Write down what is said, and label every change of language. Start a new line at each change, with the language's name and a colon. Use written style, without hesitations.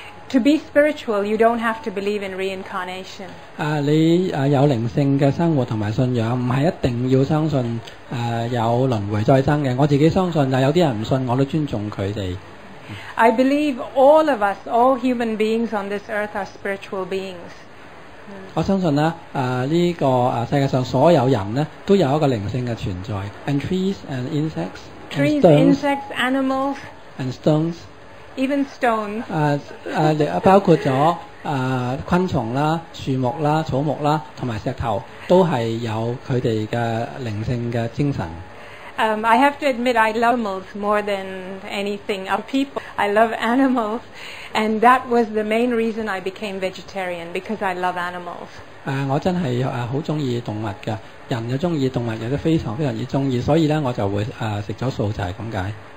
English: To be spiritual, you don't have to believe in reincarnation.
Cantonese: 你有靈性嘅生活同埋信仰，唔係一定要相信有輪迴再生嘅。我自己相信，但有啲人唔信，我都尊重佢哋。
English: I believe all of us, all human beings on this earth are spiritual beings.
Cantonese: 我相信呢個世界上所有人呢都有一個靈性嘅存在。
English: And trees and insects, trees, insects, animals, and stones, even stones.
Cantonese: 包括咗昆蟲啦、樹木啦、草木啦，同埋石頭，都係有佢哋嘅靈性嘅精神。
English: I have to admit I love animals more than anything of people. I love animals, and that was the main reason I became vegetarian, because I love animals.
Cantonese: 我真係好中意動物嘅，人又中意動物，亦都非常之中意，所以咧我就會食咗素就係咁解。